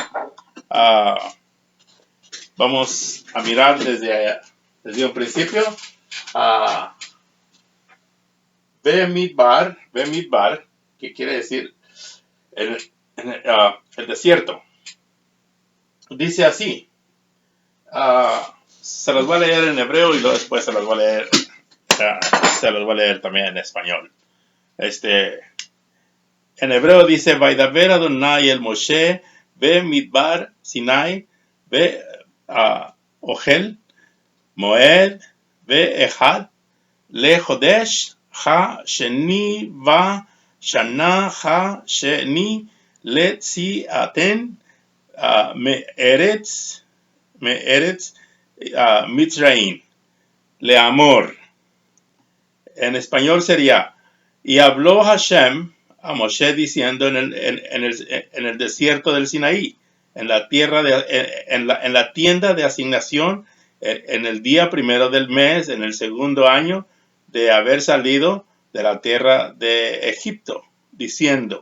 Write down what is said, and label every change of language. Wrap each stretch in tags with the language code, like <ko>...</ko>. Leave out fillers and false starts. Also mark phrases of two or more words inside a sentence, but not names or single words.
<es>Vamos a mirar desde un principio a Bemidbar, que quiere decir el, el desierto. Dice así, se los voy a leer en hebreo y luego después se los voy a leer también en español. En hebreo dice,</es> <he>וידבר אדני אל משה במדבר סיני אהל מועד אחד, לחודש השני בשנה השני ליציאתן מארץ מצרים לאמור.</he> <es>En español sería, y habló Hashem a Moshe diciendo en el desierto del Sinaí, en la tienda de asignación, en el día primero del mes, en el segundo año de haber salido de la tierra de Egipto, diciendo.</es>